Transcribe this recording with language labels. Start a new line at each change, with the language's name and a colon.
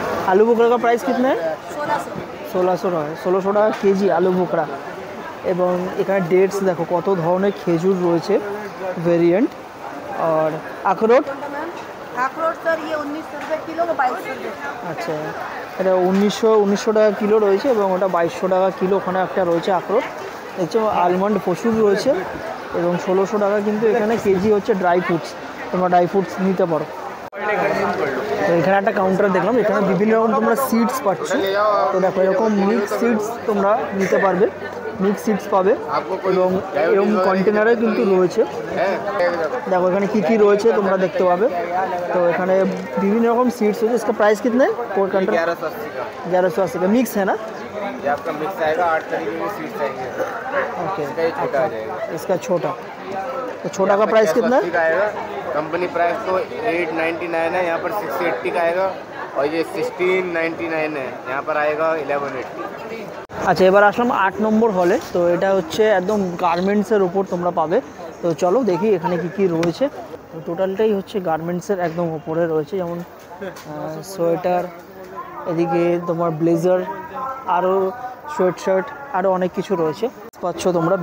Hindi: আলু বোখরা কা প্রাইস কিতনা है?
Bangla: 1600 টাকা। 1600 টাকা কেজি আলু বোখরা। এবং এখানে ডেটস দেখো কত ধরনের খেজুর রয়েছে ভেরিয়েন্ট। আর আখরোট,
Hindi: अखरोट सर ये 1900 रुपये किलो का 2200 रुपये।
Bangla: আচ্ছা এটা 1900 টাকা কিলো রয়েছে, এবং ওটা 2200 টাকা কিলো ওখানে একটা রয়েছে আখরোট। দেখছো আলমন্ড প্রচুর রয়েছে, এবং 1600 টাকা কিন্তু এখানে কেজি হচ্ছে ড্রাই ফ্রুটস। তোমরা ড্রাই ফ্রুটস নিতে পারো। তো এখানে একটা কাউন্টার দেখলাম, এখানে বিভিন্ন রকম তোমরা সিডস পাচ্ছ। তো দেখো এরকম মিক্স সিডস তোমরা নিতে পারবে, মিক্স সিডস পাবে, এবং এরকম কন্টেনারে কিন্তু রয়েছে। দেখো এখানে কী কী রয়েছে তোমরা দেখতে পাবে। তো এখানে বিভিন্ন রকম সিডস রয়েছে।
Hindi: इसका प्राइस कितना है? पर कंटर 1180 का मिक्स है ना? ये आपका मिक्स आएगा 8 तरीके के सीड्स आएंगे। ओके, छोटा आ जाएगा। इसका छोटा, तो छोटा का प्राइस कितना है? कंपनी प्राइस तो 899 है, यहाँ पर 680 का आएगा, और ये 1699 है, यहाँ पर आएगा 1180।
Bangla: আচ্ছা এবার আসলাম 8 নম্বর হলে। তো এটা হচ্ছে একদম গার্মেন্টসের ওপর তোমরা পাবে। তো চলো দেখি এখানে কি কি রয়েছে। তো টোটালটাই হচ্ছে গার্মেন্টসের একদম ওপরে রয়েছে, যেমন সোয়েটার, এদিকে তোমার ব্লেজার, আরও সোয়েট শার্ট, আরও অনেক কিছু রয়েছে পাচ্ছ তোমরা।